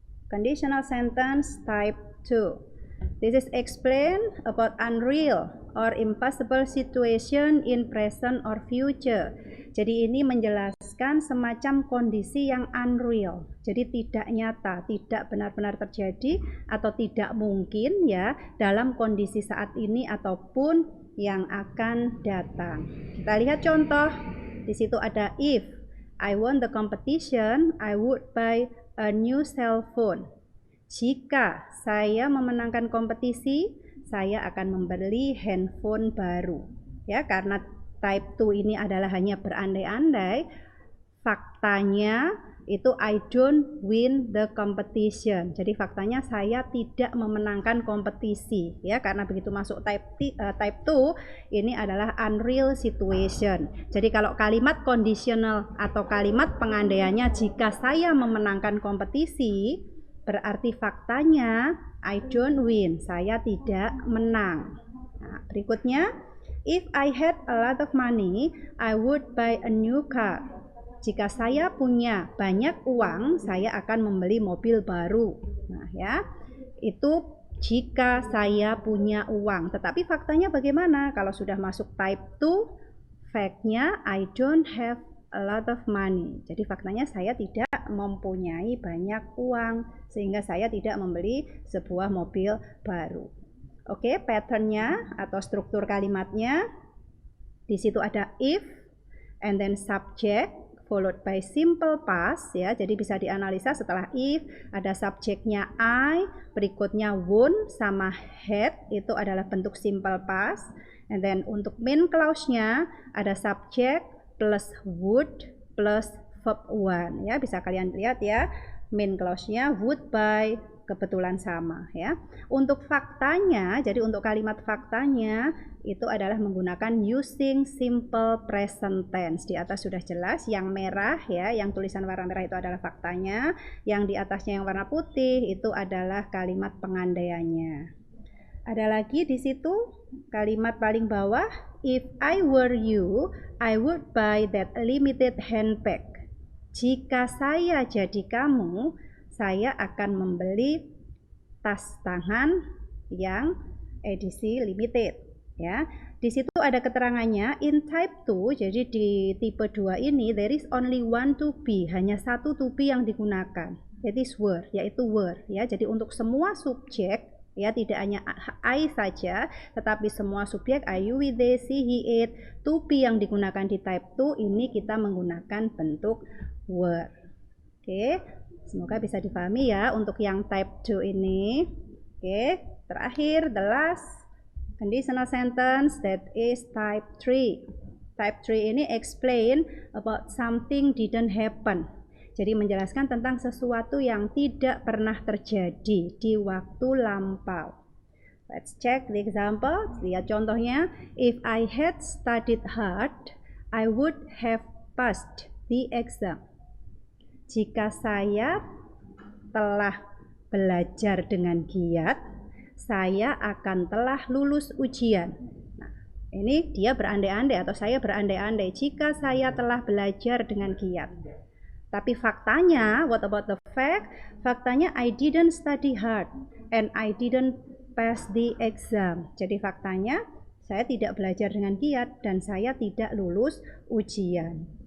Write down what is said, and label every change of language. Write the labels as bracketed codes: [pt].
[en] Conditional sentence type 2. This is explain about unreal or impossible situation in present or future. [id] Jadi ini menjelaskan semacam kondisi yang unreal. Jadi tidak nyata, tidak benar-benar terjadi atau tidak mungkin ya dalam kondisi saat ini ataupun yang akan datang. Kita lihat contoh. Di situ ada [en] if I won the competition, I would buy a new cell phone. [id] Jika saya memenangkan kompetisi, saya akan membeli handphone baru. Ya, karena type 2 ini adalah hanya berandai-andai, faktanya itu [en] I don't win the competition. [id] Jadi faktanya saya tidak memenangkan kompetisi, ya, karena begitu masuk type 2 ini adalah [en] unreal situation. [id] Jadi kalau kalimat conditional atau kalimat pengandaiannya jika saya memenangkan kompetisi, berarti faktanya [en] I don't win, [id] saya tidak menang. [en] Nah, berikutnya, if I had a lot of money, I would buy a new car. [id] Jika saya punya banyak uang, saya akan membeli mobil baru. Nah, ya, itu jika saya punya uang. Tetapi faktanya bagaimana? Kalau sudah masuk [en] type 2, fact-nya I don't have a lot of money. [id] Jadi faktanya saya tidak mempunyai banyak uang sehingga saya tidak membeli sebuah mobil baru. Oke, patternnya atau struktur kalimatnya di situ ada [en] if and then subject followed by simple past [id] ya. Jadi bisa dianalisa setelah if ada subjeknya I, berikutnya would sama had, itu adalah bentuk simple past. [en] And then [id] untuk main clause-nya ada [en] subject plus would plus verb 1 [id] ya, bisa kalian lihat ya, main clause-nya would buy kebetulan sama ya. Untuk faktanya, jadi untuk kalimat faktanya itu adalah menggunakan [en] using simple present tense. [id] Di atas sudah jelas, yang merah ya, yang tulisan warna merah itu adalah faktanya, yang di atasnya yang warna putih itu adalah kalimat pengandaiannya. [en] Ada lagi di situ kalimat paling bawah, if I were you, I would buy that limited handbag. [id] Jika saya jadi kamu, saya akan membeli tas tangan yang edisi limited ya. Di situ ada keterangannya [en] in type 2, [id] jadi di tipe 2 ini [en] there is only one to be, [id] hanya satu to be yang digunakan. [en] That is were, [id] yaitu were ya. Jadi untuk semua subjek ya, tidak hanya I saja, tetapi semua subjek I, you, we, they, she, he, it, to be yang digunakan di type 2 ini kita menggunakan bentuk were. Oke, semoga bisa dipahami ya untuk yang type 2 ini. Oke, terakhir [en] the last conditional sentence that is type 3. Type 3 [id] ini [en] explain about something didn't happen. [id] Jadi menjelaskan tentang sesuatu yang tidak pernah terjadi di waktu lampau. [en] Let's check the example. [id] Lihat contohnya. [en] If I had studied hard, I would have passed the exam. [id] Jika saya telah belajar dengan giat, saya akan telah lulus ujian. Nah, ini dia berandai-andai atau saya berandai-andai jika saya telah belajar dengan giat. Tapi faktanya, [en] what about the fact? [id] Faktanya [en] I didn't study hard and I didn't pass the exam. [id] Jadi faktanya saya tidak belajar dengan giat dan saya tidak lulus ujian.